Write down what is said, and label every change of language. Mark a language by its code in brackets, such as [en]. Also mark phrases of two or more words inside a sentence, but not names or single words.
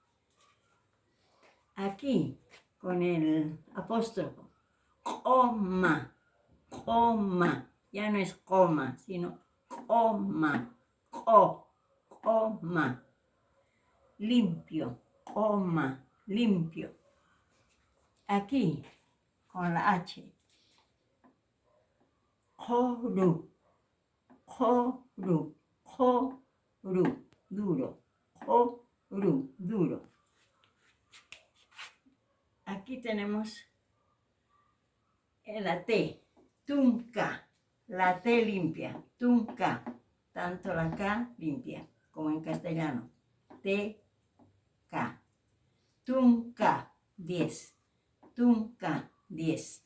[es] Aquí, con el apóstrofo, coma, coma, ya no es coma, sino coma, coma, limpio, coma, limpio. Aquí, con la H, joru, joru, joru, duro, joru, duro. Aquí tenemos la T, tunca, la T limpia, tunca, tanto la K limpia como en castellano, T, K, tunca, 10, tunca, 10.